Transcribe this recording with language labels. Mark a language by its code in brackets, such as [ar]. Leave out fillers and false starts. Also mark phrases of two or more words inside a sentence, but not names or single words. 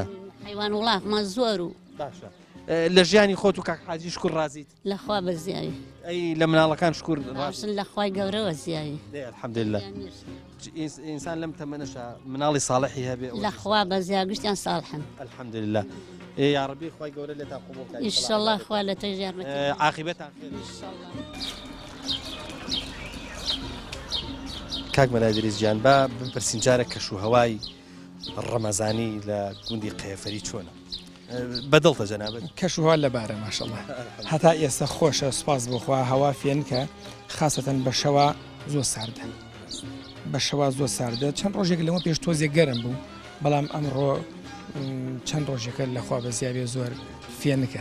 [ckb] حیوان وڵاتمان زۆر و باشە لە ژیانی خۆت و کاک حاجی شکر ڕازیت لەخوا بەزیایی ئەی لە مناڵەکان شکر ڕاشن لەخوای گەورەوە زیایی الحەمدلله ئینسان لەم تەمەنەشە مناڵی ساڵحی هەبێ لەخوا بەزیا گشتیان ساڵحن الحەمدلله [ar] يا ربي [ckb] خوای گەورە لێتان قبول بکات [ar] ان شاء الله [ckb] خوا لە تەژێرمەتی عاقبەتان خێر [ar] ان شاء الله [ckb] کاک مەلای دریزگیان با بپرسین جارە کەشوهەوای ڕەمەزانی لە گوندی قەیەفەری چۆنە بەدڵتە جەنابەت کەشوهەوا لەبارە ماشەڵڵا هەتا ئێستا خۆشە سوپاس بخوا هەوا فێنکە خاستەن بە شەوا زۆر ساردە بە شەوا زۆر ساردە چەند ڕۆژێک لەمە پێش تۆزێک گەرم بوو بەڵام ئەمڕۆ چەند ڕۆژێکە لەخوا بە زیابێ زۆر فێنکە